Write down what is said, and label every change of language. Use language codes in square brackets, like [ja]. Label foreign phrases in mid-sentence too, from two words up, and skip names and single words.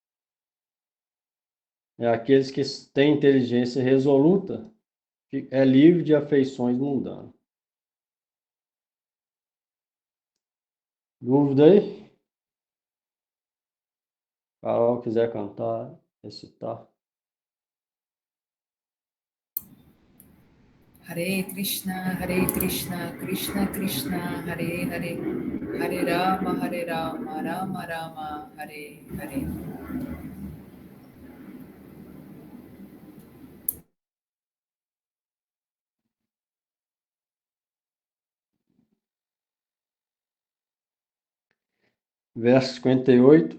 [pt] É aqueles que têm inteligência resoluta, que é livre de afeições mundanas. Dúvida aí? Carol, quiser cantar, recitar. Hare Krishna, Krishna Krishna, Hare Hare, Hare Rama, Rama Rama, Hare Hare. Verso 58.